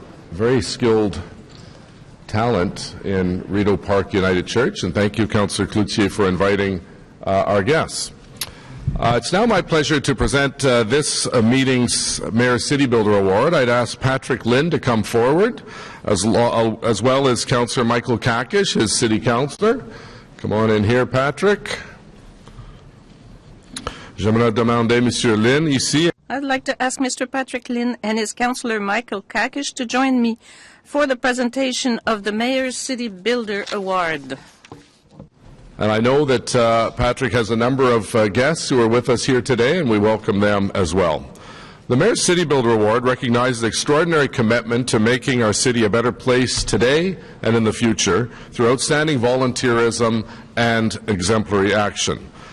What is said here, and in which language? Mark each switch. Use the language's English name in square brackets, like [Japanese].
[English] Very skilled talent in Rideau Park United Church, and thank you, Councillor Cloutier, for inviting our guests. It's now my pleasure to present this meeting's Mayor City Builder Award. I'd ask Patrick Lynn to come forward, as well as Councillor Michael Kakish, his City Councillor. Come on in here, Patrick. [French] J'aimerais demander Monsieur Lynn ici. [English] I'd like to ask Mr. Patrick Lynn and his councillor Michael Kakish to join me for the presentation of the Mayor's City Builder Award. And I know that Patrick has a number of guests who are with us here today, and we welcome them as well. The Mayor's City Builder Award recognizes extraordinary commitment to making our city a better place today and in the future through outstanding volunteerism and exemplary action.